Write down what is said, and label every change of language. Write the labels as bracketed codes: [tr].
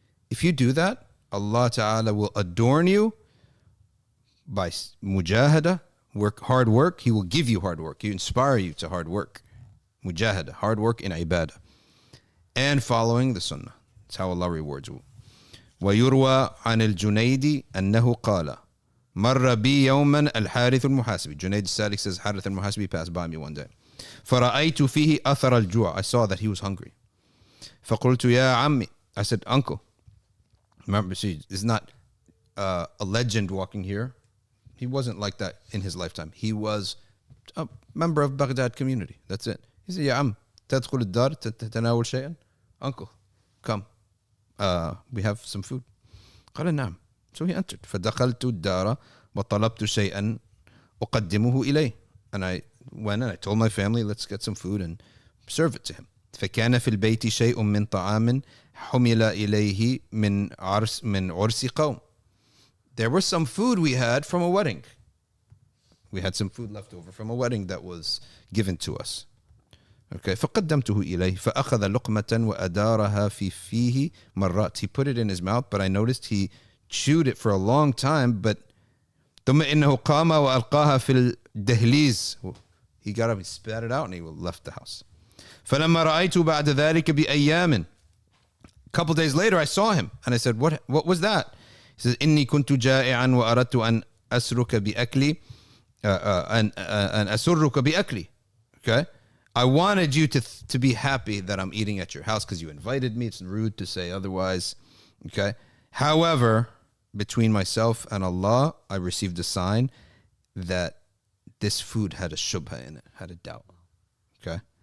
[en] If you do that, Allah Ta'ala will adorn you by mujahada, hard work. He will give you hard work. He will inspire you to hard work. Mujahada, hard work in ibadah. And following the sunnah. That's how Allah rewards you. [ar] ويروى عن الجنيدي أنه قال مر بي يوما الحارث المحاسبي. [en] Junaid Salik says Harith Al-Muhasibi passed by me one day. [ar] فرأيت فيه أثر الجوع. [en] I saw that he was hungry. [ar] فقلت يا عمي. [en] I said, uncle. Remember, see, it's not a legend walking here. He wasn't like that in his lifetime. He was a member of Baghdad community. That's it. He said, [ar] يا عم تدخل الدار تتناول شيئا. [en] Uncle, come. We have some food. [ar] قال نعم. [en] So he entered. [ar] فدخلت الدار وطلبت شيئا أقدمه إليه. [en] And I went and I told my family, let's get some food and serve it to him. [ar] فكان في البيت شيء من طعام حمل إليه من عرس قوم. [en] There was some food we had from a wedding. We had some food left over from a wedding that was given to us. [ar] Okay, فقدمته إليه فأخذ لقمة وأدارها في فيه مرات. [en] He put it in his mouth, but I noticed he chewed it for a long time. [ar] But ثم إنه قام وألقاها في الدهليز. [en] He got up, he spat it out, and he left the house. [ar] فلما رأيت بعد ذلك بأيام. [en] A couple days later, I saw him, and I said, "What was that?" He says, [ar] إني كنت جائعا وأردت أن أسرك بأكلي أن أسرك بأكلي. [en] Okay, I wanted you to be happy that I'm eating at your house because you invited me. It's rude to say otherwise. Okay. However, between myself and Allah, I received a sign that this food had a shubha in it, had a doubt. Okay.